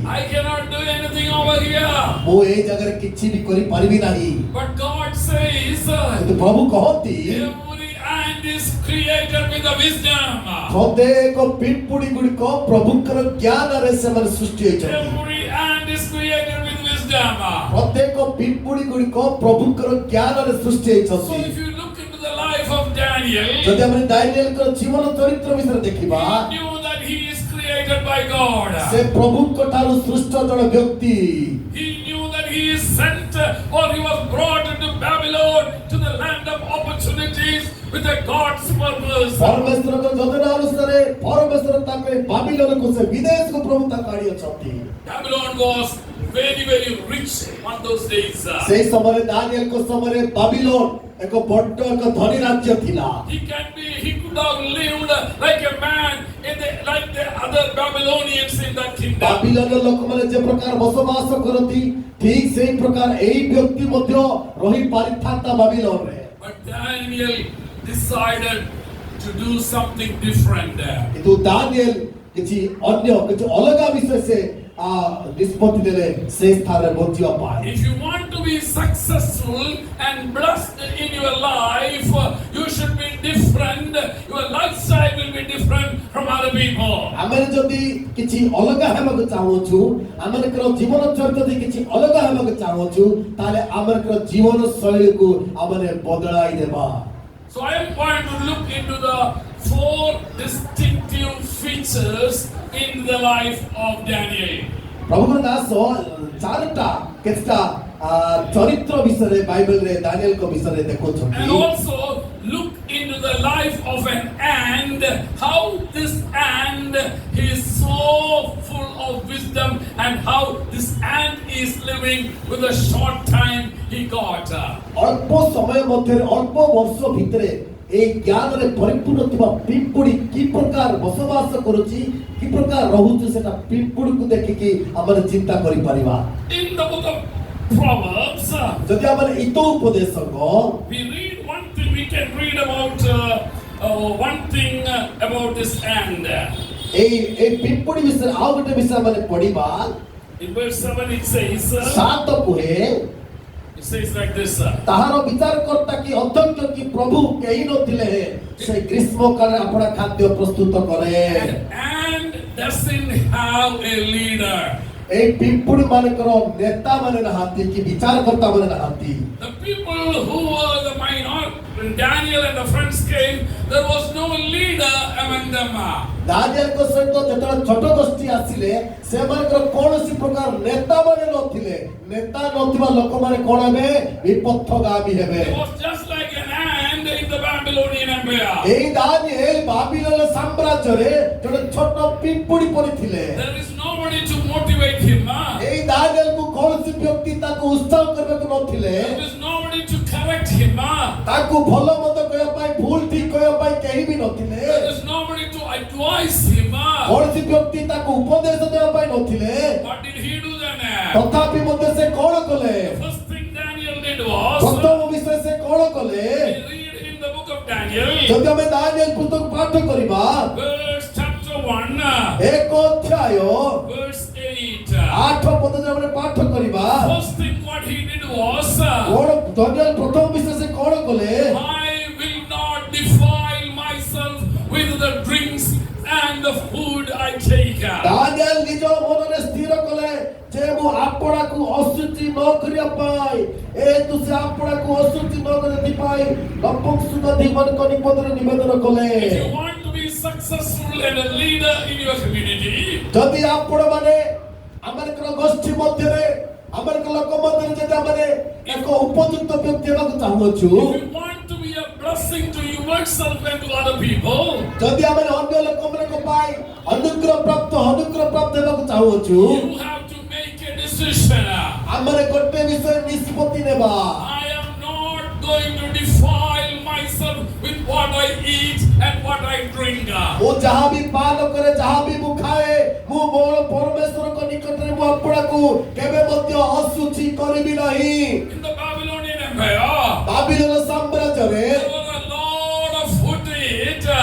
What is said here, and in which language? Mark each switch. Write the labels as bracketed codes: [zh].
[en] I cannot do anything over here. [or] ମୁଁ ଏଇ ଜାଗାରେ କିଛି ବି କରିପାରିବି ନାହିଁ। [en] But God says, [or] କିନ୍ତୁ ପ୍ରଭୁ କହନ୍ତି [en] every ant is created with the wisdom. [or] ପ୍ରତ୍ୟେକ ପିମ୍ପୁଡ଼ି ଗୁଡ଼ିକ ପ୍ରଭୁଙ୍କର ଜ୍ଞାନରେ ସେମାନେ ସୃଷ୍ଟି ହୋଇଛନ୍ତି। [en] Every ant is created with wisdom. [or] ପ୍ରତ୍ୟେକ ପିମ୍ପୁଡ଼ି ଗୁଡ଼ିକ ପ୍ରଭୁଙ୍କର ଜ୍ଞାନରେ ସୃଷ୍ଟି [en] So [or] ହୋଇଛନ୍ତି। [en] if you look into the life of Daniel, [or] ଯଦି ଆମେ ଦାନିଏଲଙ୍କର ଜୀବନ ଚରିତ୍ର ବିଷୟରେ ଦେଖିବା, [en] he knew that he is created by God. [or] ସେ ପ୍ରଭୁଙ୍କ ଠାରୁ ସୃଷ୍ଟ ଜଣେ ବ୍ୟକ୍ତି। [en] He knew that he is sent or he was brought into Babylon to the land of opportunities with a God's purpose. [or] ପରମେଶ୍ୱରଙ୍କ ଯୋଜନା ଅନୁସାରେ ପରମେଶ୍ୱର ତାଙ୍କୁ ଏ ବାବିଲୋନକୁ ସେ ବିଦେଶକୁ ପ୍ରଭୁ ତାଙ୍କୁ ଆଣିଅଛନ୍ତି। [en] Babylon was very rich on those days. [or] ସେହି ସମୟରେ ଦାନିଏଲଙ୍କ ସମୟରେ ବାବିଲୋନ ଏକ ବଡ ଏକ ଧନୀ ରାଜ୍ୟ ଥିଲା। [en] He could have lived like a man like the other Babylonians in that kingdom. [or] ବାବିଲୋନର ଲୋକମାନେ ଯେ ପ୍ରକାର ବସବାସ କରନ୍ତି, ଠିକ ସେହି ପ୍ରକାର ଏହି ବ୍ୟକ୍ତି ମଧ୍ୟ ରହି ପାରିଥାନ୍ତା ବାବିଲୋନରେ। [en] But Daniel decided to do something different. [or] କିନ୍ତୁ ଦାନିଏଲ କିଛି ଅଲଗା ବିଷୟ ସେ ନିଷ୍ପତ୍ତି ନେଲେ ସେ ସ୍ଥାନରେ ବଞ୍ଚିବା ପାଇଁ। [en] If you want to be successful and blessed in your life, you should be different. Your lifestyle will be different from other people. [or] ଆମେ ଯଦି କିଛି ଅଲଗା ହେବାକୁ ଚାହୁଁଛୁ, ଆମମାନଙ୍କର ଜୀବନ ଚରିତ୍ର ଯଦି କିଛି ଅଲଗା ହେବାକୁ ଚାହୁଁଛୁ, ତାହେଲେ ଆମମାନଙ୍କର ଜୀବନ ଶୈଳୀକୁ ଆମେ ବଦଳାଇ ଦେବା। [en] So I am going to look into the 4 distinctive features in the life of Daniel. [or] ପ୍ରଭୁଙ୍କ ଦାସ ଚାରିଟା କେତେଟା ଚରିତ୍ର ବିଷୟରେ ବାଇବେଲରେ ଦାନିଏଲଙ୍କ ବିଷୟରେ ଦେଖୁଛନ୍ତି। [en] And also look into the life of an ant, how this ant is so full of wisdom and how this ant is living with a short time he got. [or] ଅଳ୍ପ ସମୟ ମଧ୍ୟରେ ଅଳ୍ପ ବର୍ଷ ଭିତରେ এই ଜ୍ଞାନରେ ପରିପୂର୍ଣ୍ଣ ଥିବା ପିମ୍ପୁଡ଼ି କି ପ୍ରକାର ବସବାସ କରୁଛି କି ପ୍ରକାର ରହୁଛି ସେଟା ପିମ୍ପୁଡ଼ିକୁ ଦେଖିକି ଆମେ ଚିନ୍ତା କରିପାରିବା। [en] In the book of Proverbs, [or] ଯଦି ଆମେ ଇତୋ ଉପଦେଶକ [en] we read one thing, we can read about one thing about this ant. [or] এই ପିମ୍ପୁଡ଼ି ବିଷୟରେ ଆଉ ଗୋଟେ ବିଷୟ ଆମେ ପଢିବା। [en] In verse 7 it says, [or] 7 କୁହେ [en] it says like this, [or] ତାହାର ବିଚାରକର୍ତ୍ତା କି ଅଧ୍ୟକ୍ଷ କି ପ୍ରଭୁ କେହି ନଥିଲେ ସେ ଗ୍ରୀଷ୍ମ କାଳରେ ଆପଣା ଖାଦ୍ୟ ପ୍ରସ୍ତୁତ କରେ। [en] and doesn't have a leader. [or] এই ପିମ୍ପୁଡ଼ି ମାନଙ୍କର ନେତା ମାନେ ନାହାନ୍ତି କି ବିଚାରକର୍ତ୍ତା ମାନେ ନାହାନ୍ତି। [en] The people who were the minor, when Daniel and the friends came, there was no leader among them. [or] ଦାନିଏଲଙ୍କ ସହିତ ଯେତେବେଳେ ଛୋଟ ଗୋଷ୍ଠୀ ଆସିଲେ ସେମାନଙ୍କର କୌଣସି ପ୍ରକାର ନେତା ମାନେ ନଥିଲେ। ନେତା ନଥିବା ଲୋକମାନେ କଣ ହେବେ? ବିପଥଗାମୀ ହେବେ। [en] It was just like an ant in the Babylonian Empire. [or] এই ଦାନିଏଲ ବାବିଲୋନ ସାମ୍ରାଜ୍ୟରେ ଜଣେ ଛୋଟ ପିମ୍ପୁଡ଼ି ପରି ଥିଲେ। [en] There is nobody to motivate him. [or] এই ଦାନିଏଲକୁ କୌଣସି ବ୍ୟକ୍ତି ତାକୁ ଉତ୍ସାହ କରିବାକୁ ନଥିଲେ। [en] There is nobody to correct him. [or] ତାକୁ ଭଲ ମନ୍ଦ କହିବା ପାଇଁ ଭୁଲ ଠିକ କହିବା ପାଇଁ କେହି ବି ନଥିଲେ। [en] There is nobody to advise him. [or] କୌଣସି ବ୍ୟକ୍ତି ତାକୁ ଉପଦେଶ ଦେବା ପାଇଁ ନଥିଲେ। [en] What did he do then? [or] ତଥାପି ମଧ୍ୟ ସେ କଣ କଲେ? [en] The first thing Daniel did was, [or] ପ୍ରଥମ ବିଷୟ ସେ କଣ କଲେ? [en] we read in the book of Daniel, [or] ଯଦି ଆମେ ଦାନିଏଲ ପୁସ୍ତକ ପାଠ କରିବା [en] verse chapter 1, [or] ଏକ ଅଧ୍ୟାୟ [en] verse 8. [or] 8 ପଦରେ ଆମେ ପାଠ କରିବା। [en] First thing what he did was, [or] କଣ ଦାନିଏଲ ପ୍ରଥମ ବିଷୟ ସେ କଣ କଲେ? [en] I will not defile myself with the drinks and the food I take. [or] Daniel ନିଜ ମନରେ ସ୍ଥିର କଲେ ଯେ ମୁଁ ଆପଣଙ୍କୁ ଅଶୁଚି ନ କରିବା ପାଇଁ ସେ ଆପଣଙ୍କୁ ଅଶୁଚି ନ କରିବା ପାଇଁ ନପୁଂସକମାନଙ୍କ ନିକଟରେ ନିବେଦନ କଲେ। [en] If you want to be successful and a leader in your community, [or] ଯଦି ଆପଣମାନେ ଆମମାନଙ୍କର ଗୋଷ୍ଠୀ ମଧ୍ୟରେ ଆମମାନଙ୍କ ଲୋକ ମଧ୍ୟରେ ଯଦି ଆମେ ଏକ ଉପଯୁକ୍ତ ବ୍ୟକ୍ତି ହେବାକୁ ଚାହୁଁଅଛୁ, [en] if you want to be a blessing to yourself and to other people, [or] ଯଦି ଆମେ ଅନ୍ୟ ଲୋକମାନଙ୍କ ପାଇଁ ଅନୁଗ୍ରହ ପ୍ରାପ୍ତ ହେବାକୁ ଚାହୁଁଅଛୁ, [en] you have to make a decision. [or] ଆମେ ଗୋଟେ ବିଷୟ ନିଷ୍ପତ୍ତି ନେବା। [en] I am not going to defile myself with what I eat and what I drink. [or] ମୁଁ ଯାହା ବି ପାନ କରେ ଯାହା ବି ମୁଁ ଖାଏ ମୁଁ ମୋର ପରମେଶ୍ୱରଙ୍କ ନିକଟରେ ମୁଁ ଆପଣଙ୍କୁ କେବେ ମଧ୍ୟ ଅଶୁଚି କରିବି ନାହିଁ। [en] In the Babylonian Empire, [or] Babylon ସାମ୍ରାଜ୍ୟରେ [en] there was a lot of food to eat,